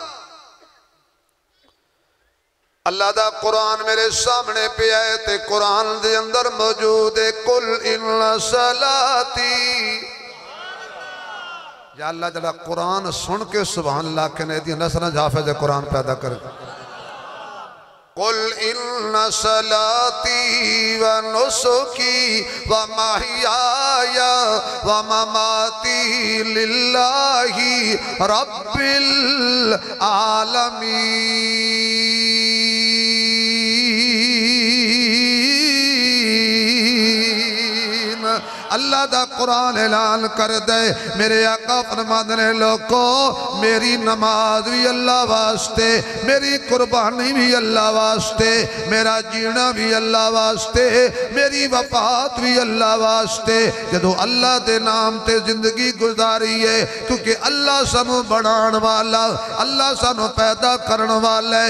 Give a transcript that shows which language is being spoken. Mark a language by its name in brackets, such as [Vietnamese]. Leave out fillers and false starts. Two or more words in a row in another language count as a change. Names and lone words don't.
[Punjabi] اللہ دا قرآن میرے سامنے پے ہے تے قرآن دے اندر موجود ہے [Arabic] قل ان صلاتی. [Punjabi] یا اللہ جیہڑا قرآن سن کے [Arabic] سبحان اللہ [Punjabi] کہندے نے دی نسل حافظ قرآن پیدا کر. [Arabic] قل ان صلاتی و نسکی و محیای و مماتی للہ رب العالمین. [Punjabi] اللہ دا قرآن اعلان کر دے میرے آقا فرماتے نے لوکو میری نماز بھی اللہ واسطے، میری قربانی بھی اللہ واسطے، میرا جینا بھی اللہ واسطے، میری وفات بھی اللہ واسطے. جدوں اللہ دے نام تے زندگی گزاری ہے، کیونکہ اللہ سانوں بنانے والا، اللہ سانوں پیدا کرنے والا ہے.